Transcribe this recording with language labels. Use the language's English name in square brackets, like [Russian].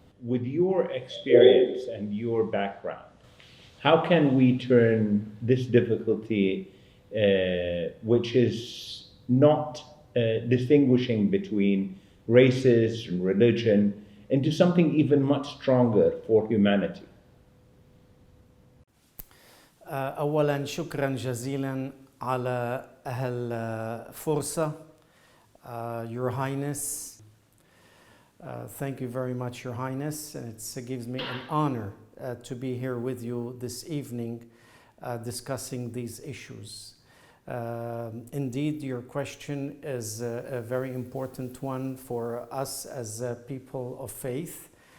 [English] With your experience and your background, how can we turn this difficulty, which is not distinguishing between races and religion, into something even much stronger for humanity? [Arabic] أولا شكرا جزيلا على هالفرصة. [English] Your Highness, thank you very much, Your Highness, and it gives me an honor to be here with you this evening discussing these issues. Indeed, your question is a very important one for us as people of faith.